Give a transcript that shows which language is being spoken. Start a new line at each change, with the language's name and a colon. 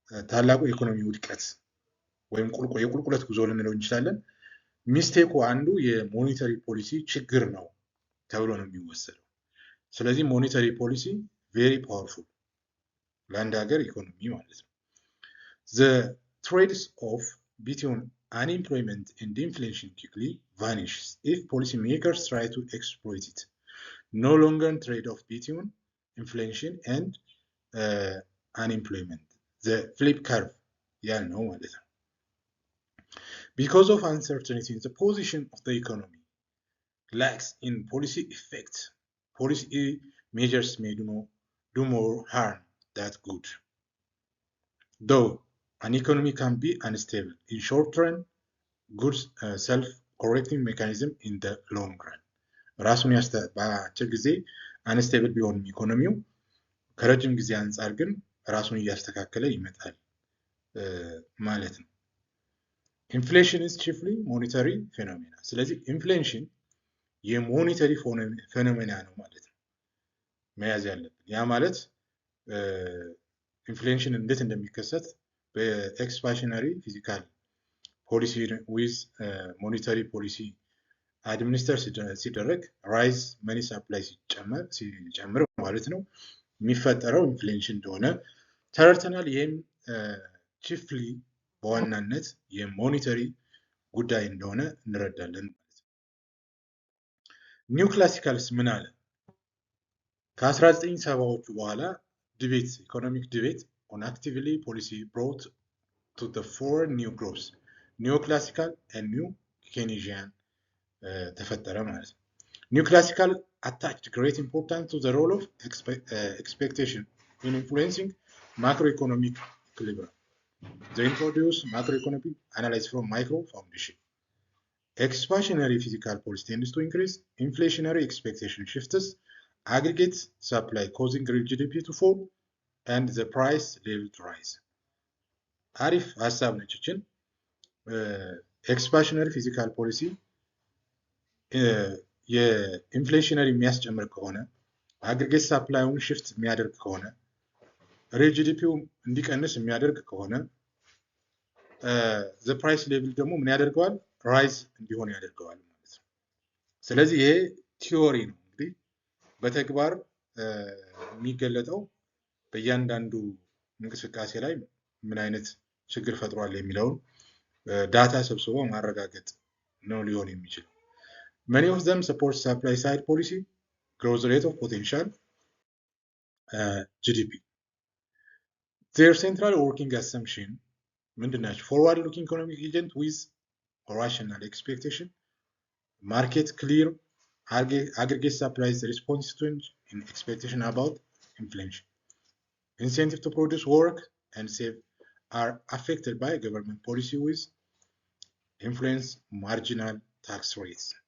Amharic: ታላቁ የኢኮኖሚ ውድቀት ወይም የቁልቁለት ጉዞ ልንለው እንችላለን። ሚስቴኩ አንዱ የሞኔታሪ ፖሊሲ ችግር ነው ተብሎ ነው የሚወሰደው። ስለዚህ ሞኔታሪ ፖሊሲ ቬሪ ፓወርፉል ለአንድ ሀገር ኢኮኖሚ ማለት ነው።
English: The trades off between unemployment and inflation quickly vanishes if policymakers try to exploit it. No longer trade off between inflation and unemployment. The flip curve
Amharic: ያልነው ማለት ነው።
English: Because of uncertainty in the position of the economy lacks in policy effect, policy measures may do more harm than good. Though an economy can be unstable in short run, good self-correcting mechanism in the long run.
Amharic: ራሱን በአጭር ጊዜ አንስቴብል ቢሆንም ኢኮኖሚው ከረጅም ጊዜ አንጻር ግን ራሱን እያስተካከለ ይመጣል ማለት ነው። ኢንፍሌሽን
English: is chiefly monetary phenomena.
Amharic: ስለዚህ ኢንፍሌሽን የሞኔታሪ ፌኖሜና ነው ማለት ነው መያዝ ያለብን። ያ ማለት ኢንፍሌሽን እንዴት እንደሚከሰት በኤክስፓንሽነሪ ፊዚካል ፖሊሲ ዊዝ ሞኔታሪ ፖሊሲ አድሚኒስተር ሲደረግ ራይዝ መኒ ሰፕላይ ሲጨምር ማለት ነው የሚፈጠረው ኢንፍሌሽን እንደሆነ ተረድተናል። ይህም ቺፍሊ በዋናነት የሞኔታሪ ጉዳይ እንደሆነ እንረዳለን ማለት ነው። ኒው ክላሲካልስ ምን አለ? ከ1970ዎቹ በኋላ
English: ዲቤት ኢኮኖሚክ ዲቤት on actively policy brought to the four new groups neoclassical and new Keynesian
Amharic: ተፈጠረ ማለት ነው።
English: neoclassical attached great importance to the role of expectation in influencing macroeconomic equilibrium. They introduced macroeconomic analysis from micro foundation. Expansionary fiscal policy tends to increase inflationary expectation shifts, aggregate supply causing real GDP to fall and the price level to rise.
Amharic: አሪፍ ሀሳብ ነች ይችን ኤክስፓንሽነሪ ፊዚካል ፖሊሲ የኢንፍሌሽነሪ የሚያስጨምር ከሆነ አግሪጌት ሳፕላዩን ሽፍት የሚያደርግ ከሆነ ሪል ጂዲፒው እንዲቀንስ የሚያደርግ ከሆነ ዘ ፕራይስ ሌቭል ደግሞ ምን ያደርገዋል? ራይዝ እንዲሆን ያደርገዋል ማለት ነው። ስለዚህ ይሄ ቲዮሪ ነው። እንግዲህ በተግባር የሚገለጠው በእያንዳንዱ እንቅስቃሴ ላይ ምን አይነት ችግር ፈጥሯል የሚለውን ዳታ ሰብስቦ ማረጋገጥ ነው ሊሆን የሚችል።
English: Many of them support supply side policy, growth rate of potential GDP. Their central working assumption
Amharic: ምንድናቸው?
English: Forward looking economic agent with rational expectation, market clear, aggregate supplies response to in expectation about inflation. Incentive to produce work and save are affected by government policy with influence marginal tax rates.